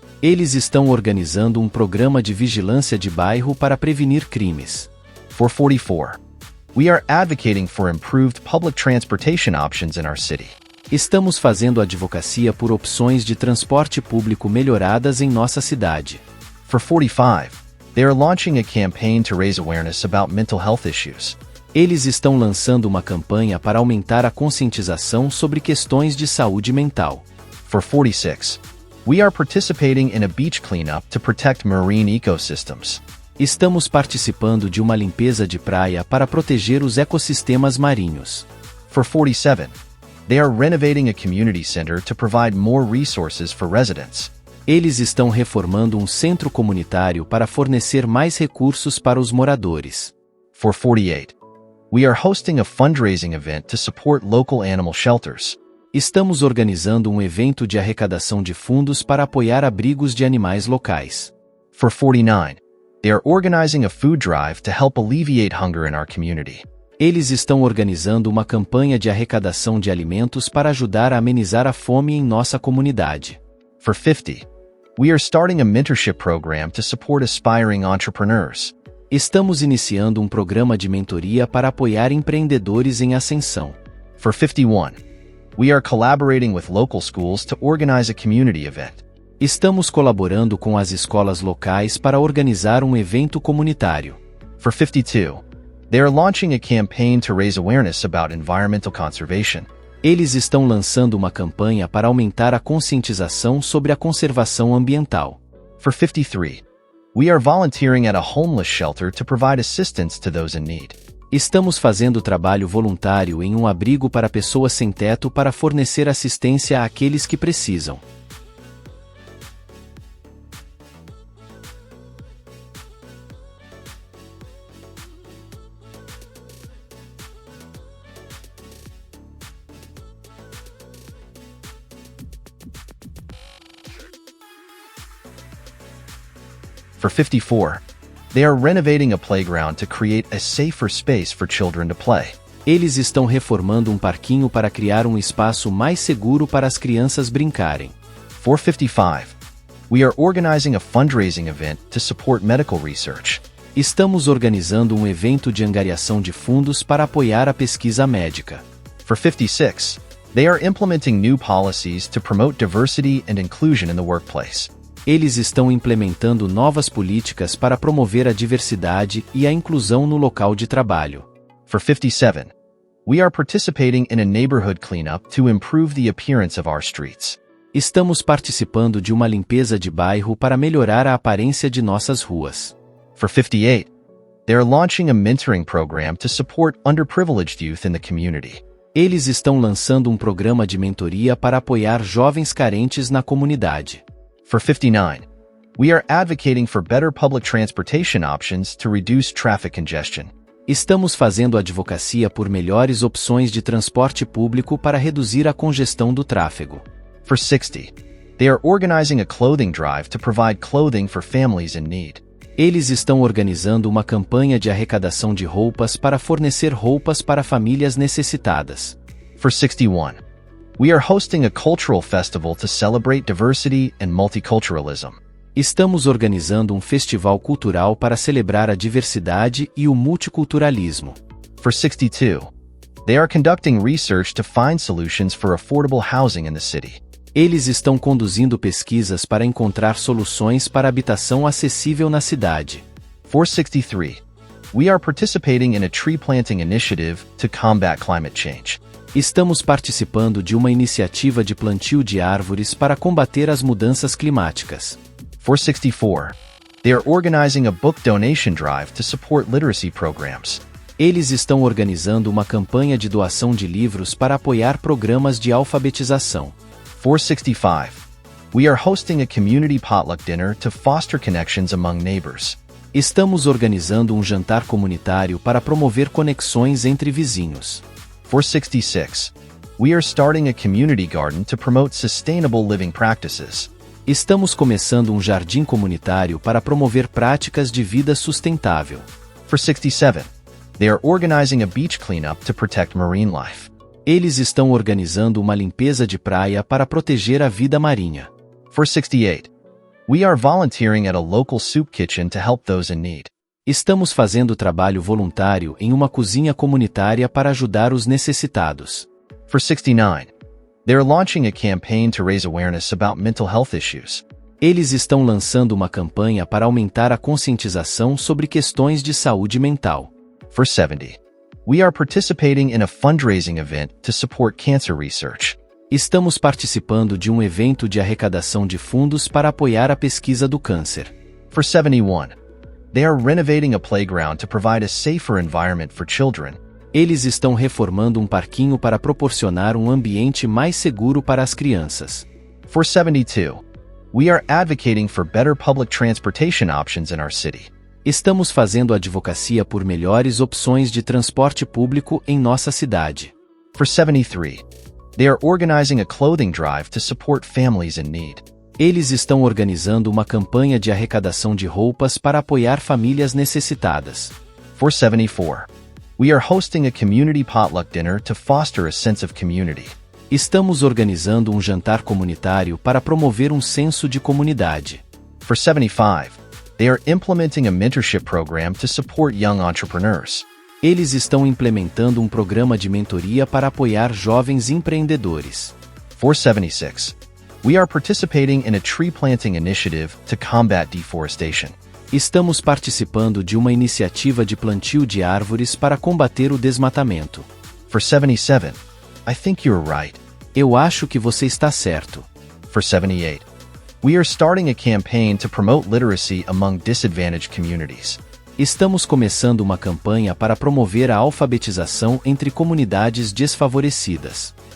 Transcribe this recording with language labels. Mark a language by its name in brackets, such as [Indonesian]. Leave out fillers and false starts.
[Portuguese] Eles estão organizando um programa de vigilância de bairro para prevenir crimes. [English] For 44, we are advocating for improved public transportation options in our city. [Portuguese] Estamos fazendo advocacia por opções de transporte público melhoradas em nossa cidade. [English] For 45, they are launching a campaign to raise awareness about mental health issues. [Portuguese] Eles estão lançando uma campanha para aumentar a conscientização sobre questões de saúde mental. [English] For 46, we are participating in a beach cleanup to protect marine ecosystems. [Portuguese] Estamos participando de uma limpeza de praia para proteger os ecossistemas marinhos. [English] For 47, they are renovating a community center to provide more resources for residents. [Portuguese] Eles estão reformando um centro comunitário para fornecer mais recursos para os moradores. [English] For 48, we are hosting a fundraising event to support local animal shelters. [Portuguese] Estamos organizando um evento de arrecadação de fundos para apoiar abrigos de animais locais. [English] For 49, they are organizing a food drive to help alleviate hunger in our community. [Portuguese] Eles estão organizando uma campanha de arrecadação de alimentos para ajudar a amenizar a fome em nossa comunidade. [English] For 50, we are starting a mentorship program to support aspiring entrepreneurs. [Portuguese] Estamos iniciando um programa de mentoria para apoiar empreendedores em ascensão. [English] For 51, we are collaborating with local schools to organize a community event. [Portuguese] Estamos colaborando com as escolas locais para organizar um evento comunitário. [English] For 52, they are launching a campaign to raise awareness about environmental conservation. [Portuguese] Eles estão lançando uma campanha para aumentar a conscientização sobre a conservação ambiental. [English] For 53, we are volunteering at a homeless shelter to provide assistance to those in need. [Portuguese] Estamos fazendo trabalho voluntário em um abrigo para pessoas sem teto para fornecer assistência àqueles que precisam. [English] For 54, they are renovating a playground to create a safer space for children to play. [Portuguese] Eles estão reformando um parquinho para criar um espaço mais seguro para as crianças brincarem. [English] For 55, we are organizing a fundraising event to support medical research. [Portuguese] Estamos organizando um evento de angariação de fundos para apoiar a pesquisa médica. [English] For 56, they are implementing new policies to promote diversity and inclusion in the workplace. [Portuguese] Eles estão implementando novas políticas para promover a diversidade e a inclusão no local de trabalho. [English] For 57, we are participating in a neighborhood cleanup to improve the appearance of our streets. [Portuguese] Estamos participando de uma limpeza de bairro para melhorar a aparência de nossas ruas. [English] For 58, they are launching a mentoring program to support underprivileged youth in the community. [Portuguese] Eles estão lançando um programa de mentoria para apoiar jovens carentes na comunidade. [English] For 59, we are advocating for better public transportation options to reduce traffic congestion. [Portuguese] Estamos fazendo advocacia por melhores opções de transporte público para reduzir a congestão do tráfego. [English] For 60, they are organizing a clothing drive to provide clothing for families in need. [Portuguese] Eles estão organizando uma campanha de arrecadação de roupas para fornecer roupas para famílias necessitadas. [English] For 61, we are hosting a cultural festival to celebrate diversity and multiculturalism. [Portuguese] Estamos organizando um festival cultural para celebrar a diversidade e o multiculturalismo. [English] For 62, they are conducting research to find solutions for affordable housing in the city. [Portuguese] Eles estão conduzindo pesquisas para encontrar soluções para habitação acessível na cidade. [English] For 63, we are participating in a tree planting initiative to combat climate change. [Portuguese] Estamos participando de uma iniciativa de plantio de árvores para combater as mudanças climáticas. [English] For 64, they are organizing a book donation drive to support literacy programs. [Portuguese] Eles estão organizando uma campanha de doação de livros para apoiar programas de alfabetização. [English] For 65, we are hosting a community potluck dinner to foster connections among neighbors. [Portuguese] Estamos organizando um jantar comunitário para promover conexões entre vizinhos. [English] For 66, we are starting a community garden to promote sustainable living practices. [Portuguese] Estamos começando um jardim comunitário para promover práticas de vida sustentável. [English] For 67, they are organizing a beach cleanup to protect marine life. [Portuguese] Eles estão organizando uma limpeza de praia para proteger a vida marinha. [English] For 68, we are volunteering at a local soup kitchen to help those in need. [Portuguese] Estamos fazendo trabalho voluntário em uma cozinha comunitária para ajudar os necessitados. [English] For 69, they are launching a campaign to raise awareness about mental health issues. [Portuguese] Eles estão lançando uma campanha para aumentar a conscientização sobre questões de saúde mental. [English] For 70, we are participating in a fundraising event to support cancer research. [Portuguese] Estamos participando de um evento de arrecadação de fundos para apoiar a pesquisa do câncer. [English] For 71, they are renovating a playground to provide a safer environment for children. [Portuguese] Eles estão reformando um parquinho para proporcionar um ambiente mais seguro para as crianças. [English] For 72, we are advocating for better public transportation options in our city. [Portuguese] Estamos fazendo advocacia por melhores opções de transporte público em nossa cidade. [English] For 73, they are organizing a clothing drive to support families in need. [Portuguese] Eles estão organizando uma campanha de arrecadação de roupas para apoiar famílias necessitadas. [English] For 74, we are hosting a community potluck dinner to foster a sense of community. [Portuguese] Estamos organizando um jantar comunitário para promover um senso de comunidade. [English] For 75, they are implementing a mentorship program to support young entrepreneurs. [Portuguese] Eles estão implementando um programa de mentoria para apoiar jovens empreendedores. [English] For 76, we are participating in a tree planting initiative to combat deforestation. [Portuguese] Estamos participando de uma iniciativa de plantio de árvores para combater o desmatamento. [English] For 77, I think you're right. [Portuguese] Eu acho que você está certo. [English] For 78, we are starting a campaign to promote literacy among disadvantaged communities. [Portuguese] Estamos começando uma campanha para promover a alfabetização entre comunidades desfavorecidas.